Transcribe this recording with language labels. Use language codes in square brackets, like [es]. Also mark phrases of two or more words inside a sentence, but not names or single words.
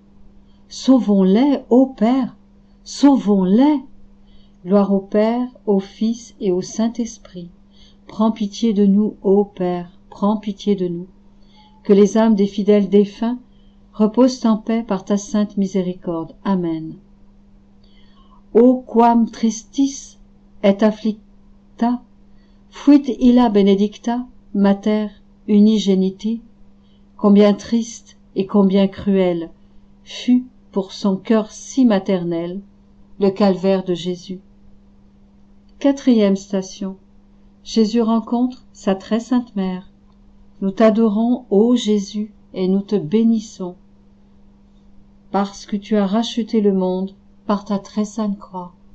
[fr] Sauvons-les, ô Père, sauvons-les. Gloire au Père, au Fils et au Saint-Esprit. Prends pitié de nous, ô Père, prends pitié de nous. Que les âmes des fidèles défunts reposent en paix par ta sainte miséricorde. Amen. [la] O quam tristis et afflicta fuit illa benedicta mater unigeniti. [fr] Combien triste et combien cruel fut pour son cœur si maternel le calvaire de Jésus. Quatrième station. Jésus rencontre sa très sainte mère. Nous t'adorons, ô Jésus, et nous te bénissons, parce que tu as racheté le monde par ta très sainte croix.